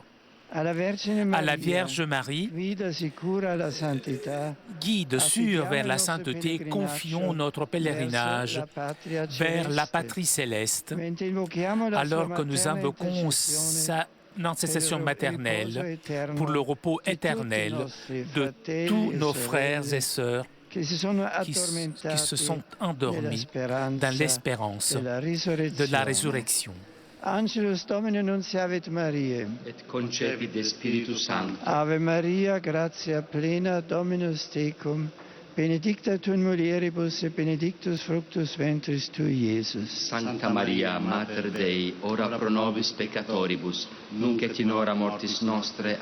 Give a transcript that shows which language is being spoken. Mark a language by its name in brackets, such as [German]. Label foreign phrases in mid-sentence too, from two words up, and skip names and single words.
[French] À la Vierge Marie, guide sûr vers la sainteté, confions notre pèlerinage vers la patrie céleste, alors que nous invoquons sa intercession maternelle pour le repos éternel de tous nos frères et sœurs qui se sont endormis dans l'espérance de la résurrection. [Latin] Angelus Domini nunciavit Mariae. Et concepit de Spiritus Sancto. Ave Maria, gratia plena, Dominus tecum, benedicta tu in mulieribus et benedictus fructus ventris tui, Iesus. Sancta Maria, Mater Dei, ora pro nobis peccatoribus, nunc et in hora mortis nostre.